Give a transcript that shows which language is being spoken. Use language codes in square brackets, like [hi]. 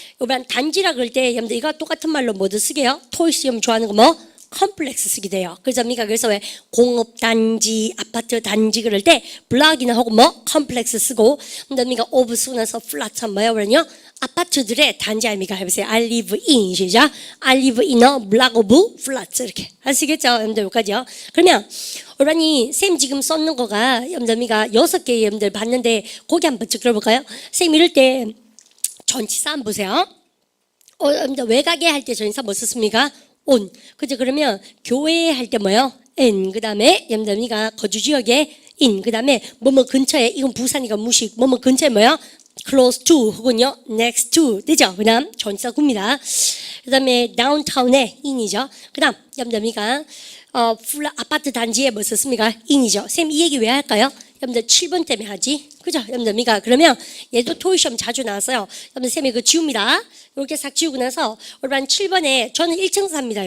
[ko] 여러분 단지라 그럴 때 여러분들 이거 똑같은 말로 뭐도 쓰게요? 토익 시험 좋아하는 거 뭐? 컴플렉스 쓰게 돼요. 그래서 왜 공업 단지, 아파트 단지 그럴 때 블락이나 하고 뭐 컴플렉스 쓰고 근데 오브 쓰고 나서 플랫 한 뭐야 그러냐? 아파트들의 단지 아닙니까? [en] 해보세요. I live in 시작. I live in a block of flats 이렇게 아시겠죠? [ko] 여러분들 여기까지요. 그러면 오라니 쌤 지금 썼는 거가 여러분들가 6개 여러분들 봤는데 거기 한번 쭉 들어볼까요? 쌤 이럴 때 전치사 한번 보세요. 여러분들 외가게 할 때 전치사 뭐 썼습니까? on. 그죠? 그러면 교회 할 때 뭐요? in. 그 다음에 여러분들이가 거주 지역에 in. 그 다음에 뭐뭐 근처에, 이건 부산이가 무식. 뭐뭐 근처에 뭐요? close to 혹은요 next to. 되죠? 그 다음 전치사 구입니다. 그 다음에 downtown에 in이죠. 그 다음 여러분들이가 아파트 단지에 뭐 썼습니까? in이죠. 쌤 이 얘기 왜 할까요? 여러분들 7번 때문에 하지. 그죠? 여러분들이가 그러면 얘도 토익 시험 자주 나왔어요. 여러분들 쌤이 그 지웁니다. 이렇게 싹 지우고 나서 올반 7번에 저는 1층 삽니다.